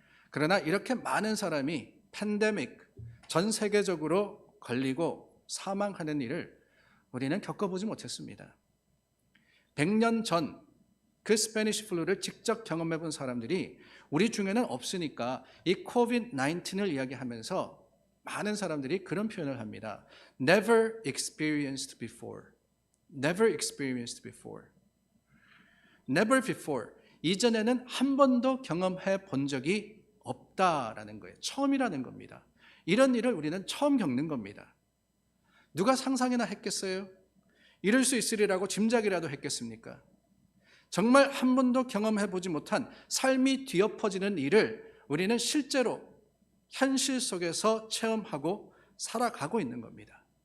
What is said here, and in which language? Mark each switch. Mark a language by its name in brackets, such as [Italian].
[Korean] 그러나 이렇게 많은 사람이 팬데믹, 전 세계적으로 걸리고 사망하는 일을 우리는 겪어보지 못했습니다. 100년 전 그 스페니쉬 플루를 직접 경험해 본 사람들이 우리 중에는 없으니까 이 코비드-19을 이야기하면서 많은 사람들이 그런 표현을 합니다. [English] Never experienced before. Never experienced before. Never before. [Korean] 이전에는 한 번도 경험해 본 적이 없다라는 거예요. 처음이라는 겁니다. 이런 일을 우리는 처음 겪는 겁니다. 누가 상상이나 했겠어요? 이럴 수 있으리라고 짐작이라도 했겠습니까? 정말 한 번도 경험해 보지 못한 삶이 뒤엎어지는 일을 우리는 실제로 현실 속에서 체험하고 살아가고 있는 겁니다.